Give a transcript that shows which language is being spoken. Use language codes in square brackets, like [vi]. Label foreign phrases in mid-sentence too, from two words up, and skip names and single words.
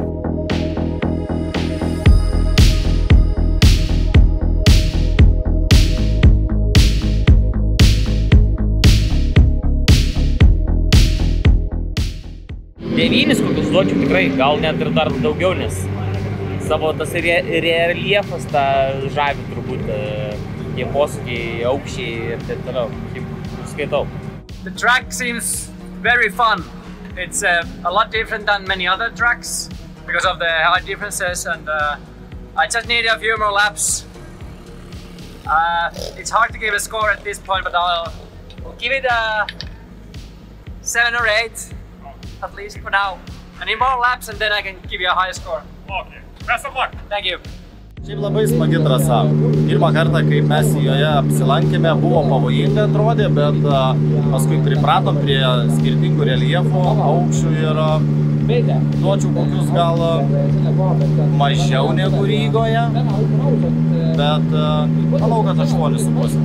[lt] Devynis kokius duočiau tikrai, gal net ir dar daugiau, nes savo tas reljefas tą žavi turbūt, tie posūkiai, aukščiai ir taip toliau, kaip skaitau. [en] The track seems very fun. It's a lot different than many other tracks because of the height differences, and I just need a few more laps. It's hard to give a score at this point, but I'll give it a 7 or 8. At least for now. I need more laps and then I can give you a high score. Okay. Best of luck. Thank you. [lt] Šiaip labai smagi trasa. Pirmą kartą, kai mes joje apsilankėme, buvo pavojinga atrodė, bet paskui pripratom prie skirtingų reljefų, aukščių ir duočiau kokius gal mažiau negu Rygoje, bet manau, kad 8,5.